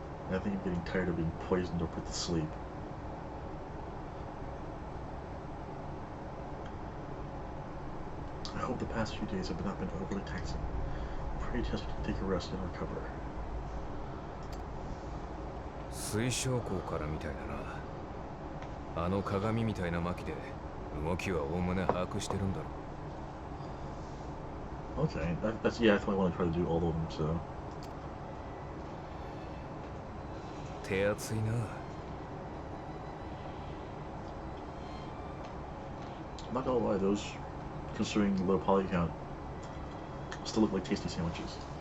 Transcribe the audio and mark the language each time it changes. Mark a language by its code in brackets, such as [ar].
[en] I think I'm getting tired of being poisoned or put to sleep. I hope the past few days have not been overly taxing. Pray just take a rest and recover. [ja] 水晶港からみたいだな。あの鏡みたいな巻で動きはおおむね把握してるんだろう。 [en] Okay, that's yeah. That's why I want to try to do all of them. So. [ja] 手厚いな。 [en] I'm not gonna lie, those, considering the low poly count, still look like tasty sandwiches.